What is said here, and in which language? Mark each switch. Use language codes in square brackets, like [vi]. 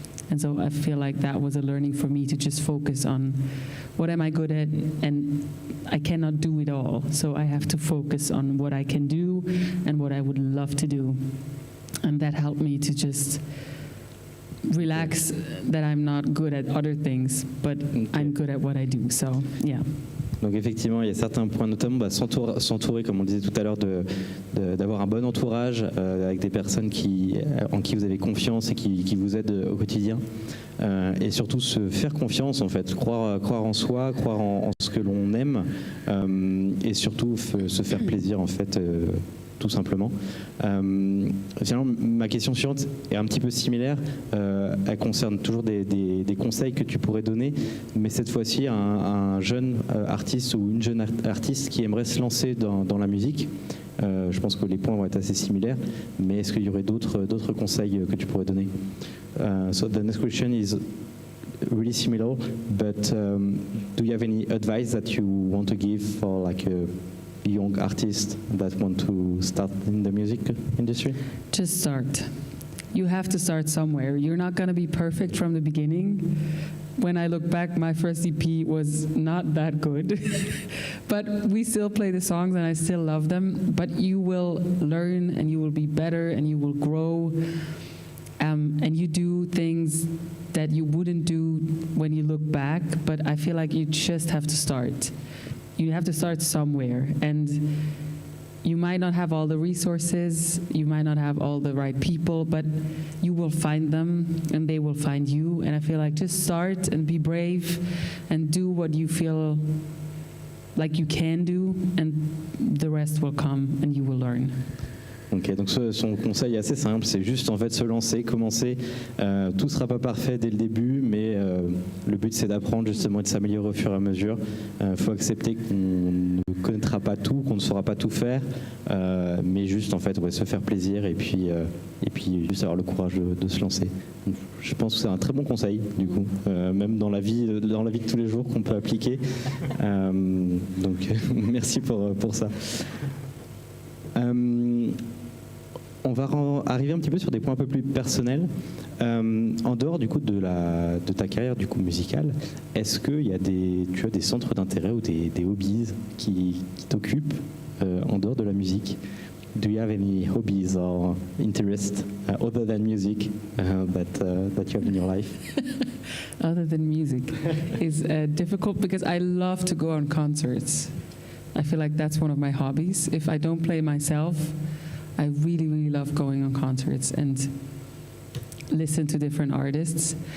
[en] And so I feel like that was a learning for me, to just focus on what am I good at, and I cannot do it all. So I have to focus on what I can do and what I would love to do. And that helped me to just relax that I'm not good at other things, but I'm good at what I do. So, yeah. [fr] Donc effectivement, il y a certains points, notamment s'entourer, comme on le disait tout à l'heure, d'avoir un bon entourage avec des personnes en qui vous avez confiance et qui vous aident au quotidien. Et surtout se faire confiance en fait, croire en soi, croire en ce que l'on aime, et surtout se faire plaisir en fait, tout simplement. Finalement, ma question suivante est un petit peu similaire. Elle concerne toujours des conseils que tu pourrais donner, mais cette fois-ci un jeune artiste ou une jeune artiste qui aimerait se lancer dans la musique. Je pense que les points vont être assez similaires, mais est-ce qu'il y aurait d'autres conseils que tu pourrais donner? [en] So the next question is really similar, but do you have any advice that you want to give for like a young artists that want to start in the music industry? Just start. You have to start somewhere. You're not going to be perfect from the beginning. When I look back, my first EP was not that good, but we still play the songs and I still love them. But you will learn and you will be better and you will grow, and you do things that you wouldn't do when you look back. But I feel like you just have to start. You have to start somewhere, and you might not have all the resources, you might not have all the right people, but you will find them and they will find you. And I feel like just start and be brave and do what you feel like you can do, and the rest will come and you will learn. [fr] Ok, donc son conseil est assez simple, c'est juste en fait se lancer, commencer. Tout ne sera pas parfait dès le début, mais le but c'est d'apprendre justement et de s'améliorer au fur et à mesure. Il faut accepter qu'on ne connaîtra pas tout, qu'on ne saura pas tout faire, mais juste en fait se faire plaisir et puis juste avoir le courage de se lancer. Donc, je pense que c'est un très bon conseil du coup, même dans la vie de tous les jours qu'on peut appliquer. Donc merci pour ça. On va arriver un petit peu sur des points un peu plus personnels. En dehors du coup de ta carrière du coup musicale, est-ce que tu as des centres d'intérêt ou des hobbies qui t'occupent en dehors de la musique? [en] Do you have any hobbies or interests other than music that you have in your life? Other than music is difficult because I love to go on concerts. I feel like that's one of my hobbies. If I don't play myself, I really, really love going on concerts and listen to different artists.